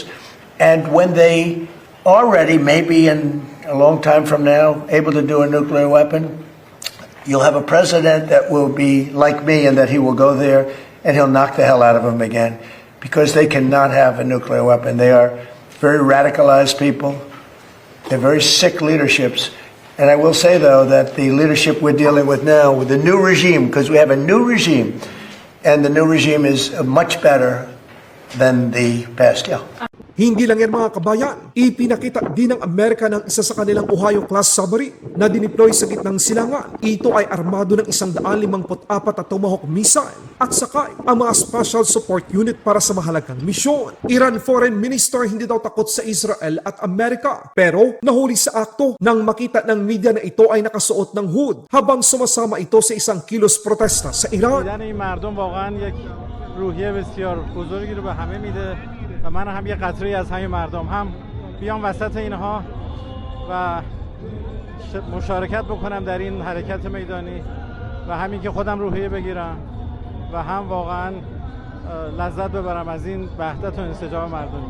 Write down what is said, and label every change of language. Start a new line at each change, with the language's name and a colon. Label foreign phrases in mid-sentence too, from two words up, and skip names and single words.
English: And when they are ready, maybe in a long time from now, able to do a nuclear weapon, you'll have a president that will be like me in that he will go there and he'll knock the hell out of them again because they cannot have a nuclear weapon. They are very radicalized people. They're very sick leaderships. And I will say, though, that the leadership we're dealing with now, with the new regime, because we have a new regime, and the new regime is much better than the past. Yeah.
Filipino: Hindi lang yan mga kabayan, ipinakita din ng Amerika ng isa sa kanilang Ohio-class submarine na dineploy sa gitnang silangan. Ito ay armado ng 154 na Tomahawk missile at sakay ang mga special support unit para sa mahalagang misyon.
English: Iran Foreign Minister
Filipino: hindi daw takot sa Israel at Amerika, pero nahuli sa akto nang makita ng media na ito ay nakasuot ng hood habang sumasama ito sa isang kilos protesta sa Iran.
Persian: دیدن این مردم واقعا یک روحیه بسیار بزرگی رو به همه میده و من هم یه قطره از همین مردم هم بیام وسط اینها و مشارکت بکنم در این حرکت میدانی و همین که خودم روحیه بگیرم و هم واقعا لذت ببرم از این وحدت و انسجام مردمی.